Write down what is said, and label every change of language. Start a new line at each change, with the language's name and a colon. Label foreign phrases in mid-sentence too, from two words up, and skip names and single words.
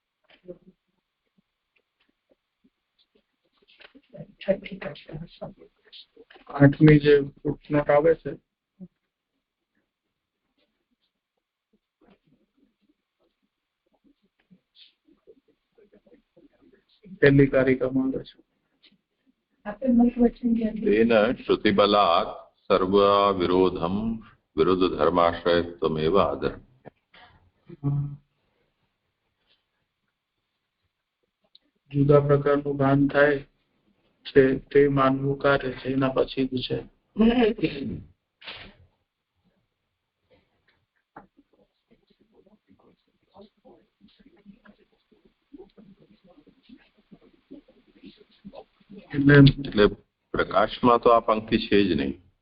Gujarati: જે ફૂટનોટ આવે છે પહેલી કારિકામાં આવે છે.
Sanskrit: तेन श्रुतिबलात् सर्व विरोधम विरुद्ध धर्माश्रयत्वमेव आदर.
Gujarati: જુદા પ્રકારનું ભાન થાય છે તે માનવું કાર્ય છે. એના પછી જ છે એટલે પ્રકાશમાં તો આ પંક્તિ છે જ નહીં.